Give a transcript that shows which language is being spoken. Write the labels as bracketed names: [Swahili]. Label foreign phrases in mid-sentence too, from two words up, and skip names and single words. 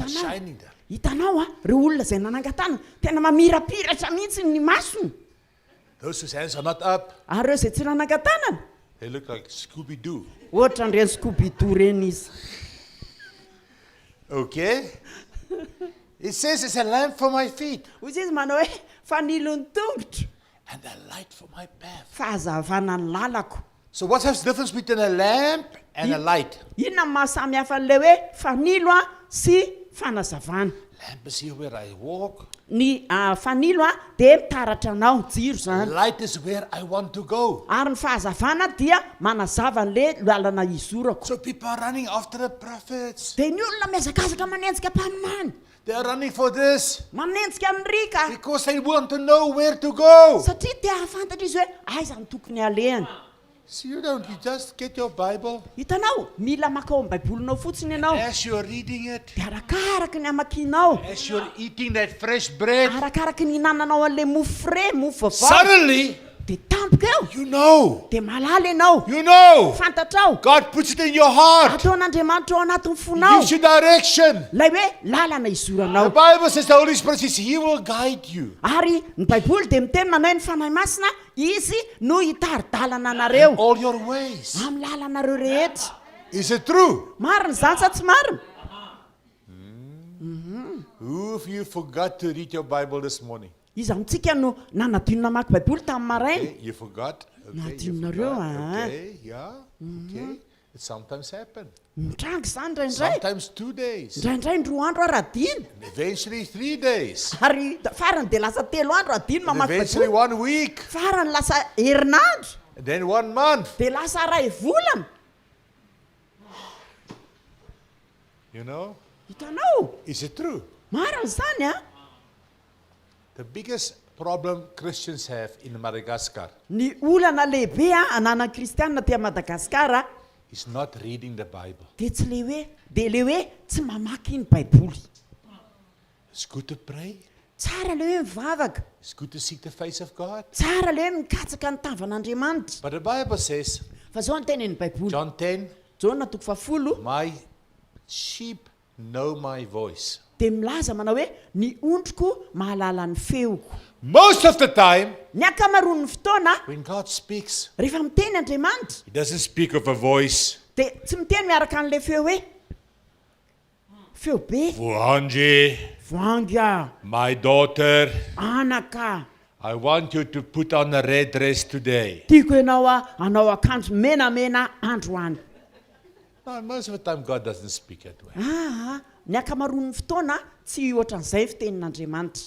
[Malagasy] Hitanao. [English] shining there. [Malagasy] Hitanao reo olona zay nanangatana tena mamirapiratra mihitsy ny masony. [English] Those whose hands are not up, [Malagasy] Ary reo zay tsy nanangatanana [English] they look like Scooby-Doo. [Malagasy] ohatra nireny Scooby-Doo reny izy. [English] Okay? It says it's a lamp for my feet [Malagasy] Hozy izy manao hoe fanilony tongotra, [English] and a light for my path. [Malagasy] fahazavana ny lalako. [English] So what's the difference between a lamp and a light? [Malagasy] Inona ny mahasamy hafa an'ilay hoe fanilo sy fanazavana? [English] Lamp is here where I walk. [Malagasy] Ny fanilo dia mitaratra anao jiro zany. [English] Light is where I want to go. [Malagasy] Ary ny fahazavana dia manazava an'ilay lalana izorako. [English] So people are running after the prophets. [Malagasy] Dia ny olona miazakazaka manenjika mpaminany. [English] They are running for this [Malagasy] manenjika amin'ny rika [English] because they want to know where to go. [Malagasy] satria tia hafantatra izy hoe aiza ny tokony alehany. [English] So you just get your Bible. [Malagasy] Hitanao mila makao amin'ny baibolinao fotsiny ianao [English] As you're reading it, [Malagasy] dia arakaraka ny amakinao, [English] as you're eating that fresh bread, [Malagasy] arakaraka ny hinananao an'le mofo frais, mofo vaovao, [English] suddenly, [Malagasy] dia tampoka eo [English] you know, [Malagasy] dia malala ianao, fantatrao [English] God puts it in your heart. [Malagasy] ataon'Andriamanitra ao anatin'ny [English] He [Malagasy] fonao [English] gives you direction. [Malagasy] lay hoe lalana [English] The [Malagasy] izoranao. [English] Bible says the Holy Spirit says He will guide you. [Malagasy] Ary ny baiboly dia miteny manao ny fanahy masina izy no hitari-dalana anareo [English] All your ways. [Malagasy] amin'ny lalanareo rehetra. [English] Is it true? [Malagasy] Marina zany sa tsy marina? [English] Who of you forgot to read your Bible this morning? [Malagasy] Izy amintsika no nanadinona mamaky baiboly tamin'ny maraina. [English] Okay, you forgot. Okay, [Malagasy] Nadinonareo, [English] okay, yeah. Okay. It sometimes happens. [Malagasy] Mitrangy zany indraindray. [English] Sometimes 2 days. [Malagasy] Indraindray ndroa andro ara diny. [English] And eventually 3 days. [Malagasy] Ary farany dia lasa 3 andro adiny [English] And [Malagasy] mamaky [English] eventually [Malagasy] baiboly. [English] 1 week. [Malagasy] Farany lasa herinandro. [English] And then 1 month. [Malagasy] Dia lasa ray volana. [English] You know? [Malagasy] Hitanao? [English] Is it true? [Malagasy] Marina zany a. [English] The biggest problem Christians have in Madagascar [Malagasy] Ny olana lehibe ananan'ny kristianina ty Madagasikara [English] is not reading the Bible. [Malagasy] dia tsy le hoe dia le hoe tsy mamaky ny baiboly. [English] It's good to pray. [Malagasy] Tsara le hoe mivavaka, [English] It's good to seek the face of God. [Malagasy] tsara le hoe mikatsaka ny tavan'Andriamanitra. [English] But the Bible says, [Malagasy] Fa zao ny tenen'ny baiboly. [English] John 10, [Malagasy] Jona 10, [English] my sheep know my voice. [Malagasy] dia milaza manao hoe ny ondriko mahalala ny feoko. [English] Most of the time, [Malagasy] Ny akamaroan'ny fotoana [English] when God speaks, [Malagasy] rehefa miteny Andriamanitra [English] He doesn't speak of a voice. [Malagasy] dia tsy miteny miaraka an'le feo hoe feo be, Vuhanji, voanga, [English] my daughter, [Malagasy] anaka, [English] I want you to put on a red dress today. [Malagasy] tiako ianao anao akanjo menamena androany. [English] No, most of the time, God doesn't speak that way. [Malagasy] Ny akamaroan'ny fotoana tsy ohatran'izay fitenin'Andriamanitra.